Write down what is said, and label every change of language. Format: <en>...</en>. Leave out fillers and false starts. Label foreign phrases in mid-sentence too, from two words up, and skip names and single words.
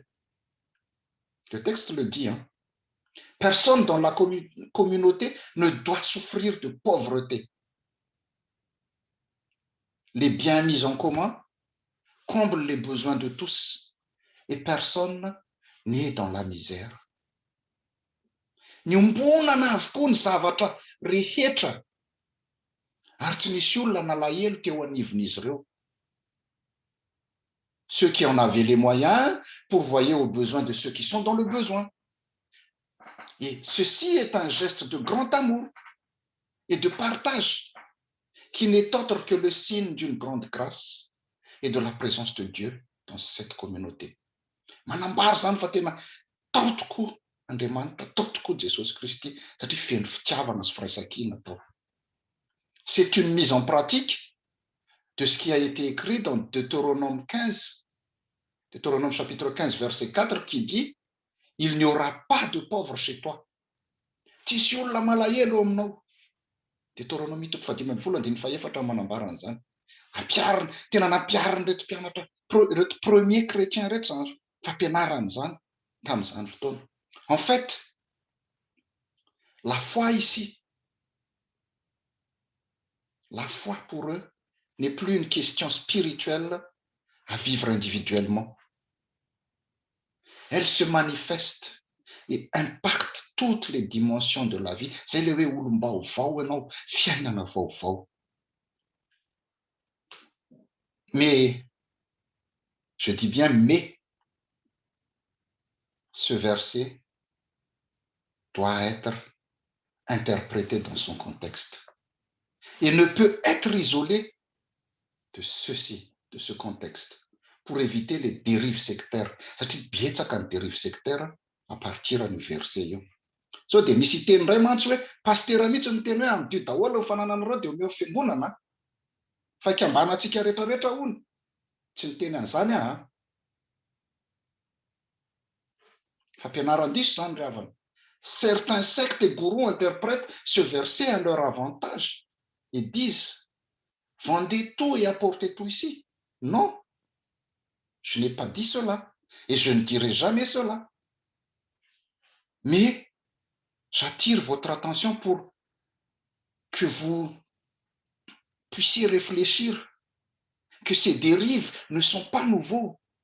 <fr>Le texte le dit, hein? Personne dans la communauté ne doit souffrir de pauvreté. Les biens mis en commun comblent les besoins de tous et personne n'est dans la misère.</fr> <mg>Niombonana avokoa ny zavatra rehetra Ary tsy nisy olona nalahelo teo anivon'izy ireo.</mg> <fr>Ceux qui en avaient les moyens pourvoyaient aux besoins de ceux qui sont dans le besoin. Et ceci est un geste de grand amour et de partage qui n'est autre que le signe d'une grande grâce et de la présence de Dieu dans cette communauté.</fr> <mg>Manambara zany fa tena tao tokoa Andriamanitra, tao tokoa Jesosy Kristy satria feno fitiavana sy firaisan-kina tao.</mg> <fr>C'est une mise en pratique de ce qui a été écrit dans Deutéronome 15, Deutéronome chapitre 15, verset 4, qui dit « Il n'y aura pas de pauvre chez toi.</fr> <mg>» Tsisy olona malahelo aminao. Deutéronome 15:4 manambara an'izany. Ampiarina, tena nampiarina reto mpianatra, reto</mg> <fr>premier chrétien</fr> <mg>reto zany fampianarana zany tamin'izany fotoana.</mg> <fr>En fait, la foi ici, la foi pour eux n'est plus une question spirituelle à vivre individuellement. Elle se manifeste et impacte toutes les dimensions de la vie. C'est le</fr> <mg>olom-baovao ianao, fiainana vaovao.</mg> <fr>Mais, je dis bien mais, ce verset doit être interprété dans son contexte. Il ne peut être isolé de ceci, de ce contexte, pour éviter les dérives sectaires.</fr> <mg>Satria betsaka ny</mg> <fr>dérives sectaires à partir du verset</fr> <mg>io. So dia misy teny ray mantsy hoe pastera mihitsy ny teny hoe amin'ny dio daholo ny fananan'ireo dia omeo fiangonana, fa ikambanantsika rehetrarehetra hono. Tsy ny teny an'izany aho. Fampianaran-diso zany ry havana.</mg> <fr>Certains sectes et gourous interprètent ce verset à leur avantage et disent « Vendez tout et apportez tout ici. » Non, je n'ai pas dit cela et je ne dirai jamais cela. Mais j'attire votre attention pour que vous puissiez réfléchir que ces dérives ne sont pas nouveaux.</fr>